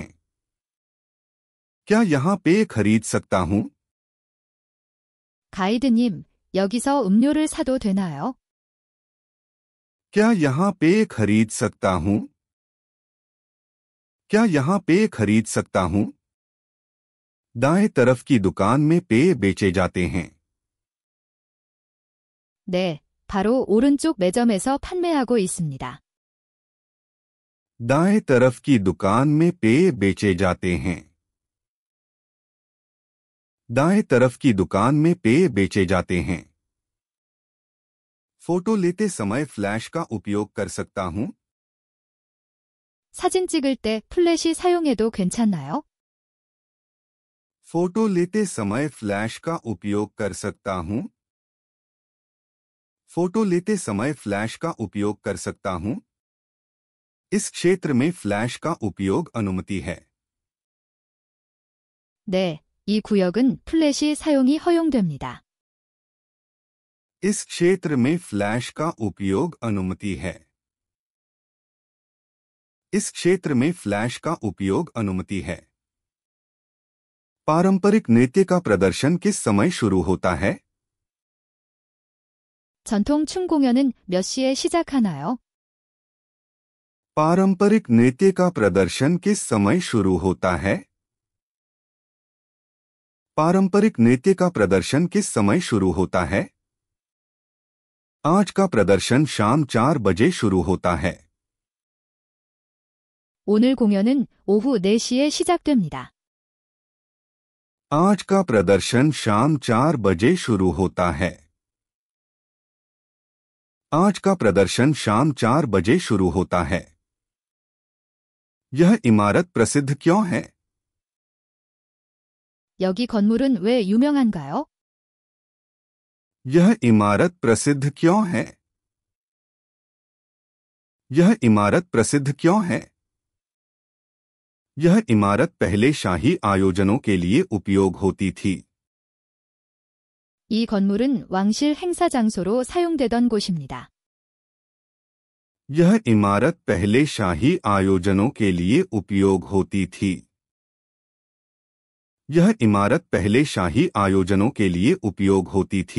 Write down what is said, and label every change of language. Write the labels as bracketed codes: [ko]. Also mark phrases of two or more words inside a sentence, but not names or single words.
[hi] क्या यहां पेय खरीद सकता हूं? [ko] 가이드님, 여기서 음료를 사도 되나요? [hi] क्या यहां पेय खरीद सकता हूं? क्या यहां पेय खरीद सकता हूं? दाएं तरफ की दुकान में पेय बेचे जाते हैं। [ko] 네, 바로 오른쪽 매점에서 판매하고 있습니다. [hi] दाएं तरफ की दुकान में पेय बेचे जाते हैं। दाएं तरफ की दुकान में पेय बेचे जाते हैं। फोटो लेते समय फ्लैश का उपयोग कर सकता हूं? [ko] 사진 찍을 때 플래시 사용해도 괜찮나요? [hi] फोटो लेते समय फ्लैश का उपयोग कर सकता हूं? फोटो लेते समय फ्लैश का उपयोग कर सकता हूं? इस क्षेत्र में फ्लैश का उपयोग अनुमति है। [ko] 네, 이 구역은 플래시 사용이 허용됩니다. [hi] इस क्षेत्र में फ्लैश का उपयोग अनुमति है। इस क्षेत्र में फ्लैश का उपयोग अनुमति है। पारंपरिक नृत्य का प्रदर्शन किस समय शुरू होता है? [ko] 전통 춤 공연은 몇 시에 시작하나요? [hi] पारंपरिक नृत्य का प्रदर्शन किस समय शुरू होता है? पारंपरिक नृत्य का प्रदर्शन किस समय शुरू होता है? आज का प्रदर्शन शाम 4 बजे शुरू होता है। [ko] 오늘 공연은 오후 4시에 시작됩니다. [hi] आज का प्रदर्शन शाम 4 बजे शुरू होता है। आज का प्रदर्शन शाम 4 बजे शुरू होता है। यह इमारत प्रसिद्ध क्यों है? [ko] 여기 건물은 왜 유명한가요? [hi] यह इमारत प्रसिद्ध क्यों है? यह इमारत प्रसिद्ध क्यों है? यह इमारत पहले शाही आयोजनों के लिए उपयोग होती थी। [ko] 이 건물은 왕실 행사 장소로 사용되던 곳입니다. [hi] यह इमारत पहले शाही आयोजनों के लिए उपयोग होती थी। यह इमारत पहले शाही आयोजनों के लिए उपयोग होती थी।